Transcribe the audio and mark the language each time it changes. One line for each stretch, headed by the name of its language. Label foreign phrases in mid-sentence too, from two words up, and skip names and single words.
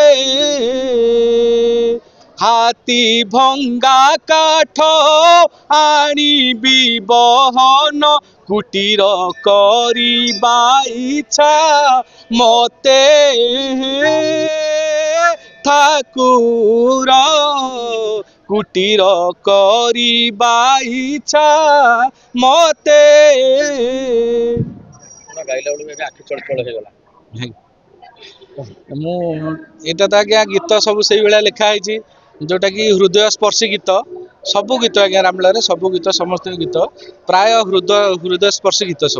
Odia: ହାତୀ ଭଙ୍ଗା କାଠ ଆଣିବି ବହନ, କୁଟୀର କରିବା ଇଚ୍ଛା ମତେ ଠାକୁର, କୁଟୀର କରିବା ଇଚ୍ଛା ମତେ। ଗାଇଲା ବେଳକୁ ଆଖି ଚଳଚଳ ହେଇଗଲା। ମୁଁ ଏଇଟା ତ ଆଜ୍ଞା ଗୀତ ସବୁ ସେଇଭଳିଆ ଲେଖା ହେଇଛି, ଯୋଉଟା କି ହୃଦୟ ସ୍ପର୍ଶୀ ଗୀତ। ସବୁ ଗୀତ ଆଜ୍ଞା ରାମଲୀଳାରେ ସବୁ ଗୀତ, ସମସ୍ତଙ୍କ ଗୀତ ପ୍ରାୟ ହୃଦୟ ସ୍ପର୍ଶୀ ଗୀତ ସବୁ।